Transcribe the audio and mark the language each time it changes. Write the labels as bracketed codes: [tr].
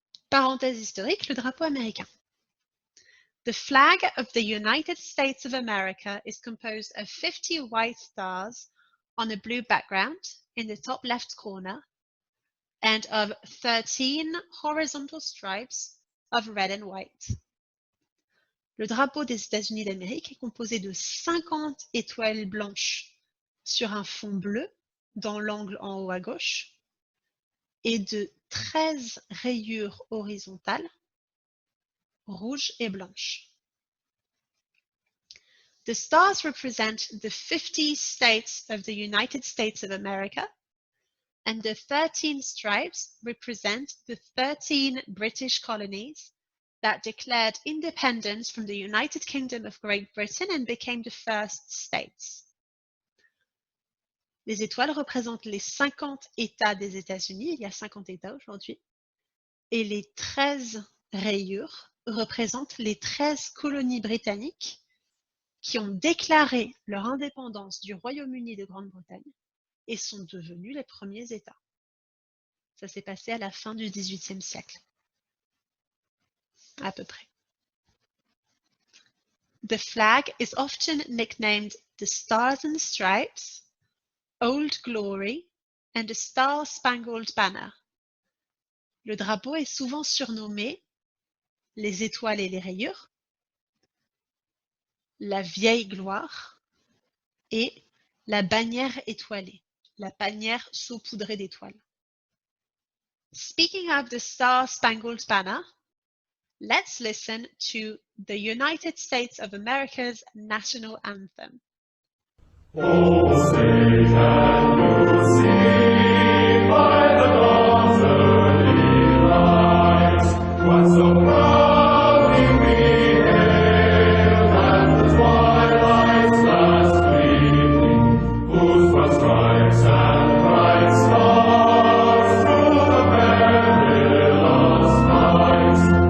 [fr] Parenthèse historique, le drapeau américain. [en] The flag of the United States of America is composed of 50 white stars on a blue background in the top left corner and of 13 horizontal stripes of red and white. [fr] Le drapeau des États-Unis d'Amérique est composé de 50 étoiles blanches sur un fond bleu dans l'angle en haut à gauche et de 13 rayures horizontales rouges et blanches. [en] The stars represent the 50 states of the United States of America, and the 13 stripes represent the 13 British colonies that declared independence from the United Kingdom of Great Britain and became the first states. [fr] Les étoiles représentent les 50 États des États-Unis, il y a 50 États aujourd'hui, et les 13 rayures représentent les 13 colonies britanniques qui ont déclaré leur indépendance du Royaume-Uni de Grande-Bretagne et sont devenus les premiers États. Ça s'est passé à la fin du XVIIIe siècle, à peu près. [en] The flag is often nicknamed the Stars and Stripes, Old Glory, and the Star-Spangled Banner. [fr] Le drapeau est souvent surnommé les étoiles et les rayures, la vieille gloire et la bannière étoilée, la bannière saupoudrée d'étoiles. [en] Speaking of the Star-Spangled Banner, let's listen to the United States of America's national anthem. Oh, say can you see by the dawn's early light what so proudly we hailed at the twilight's last gleaming, whose broad stripes and bright stars through the perilous night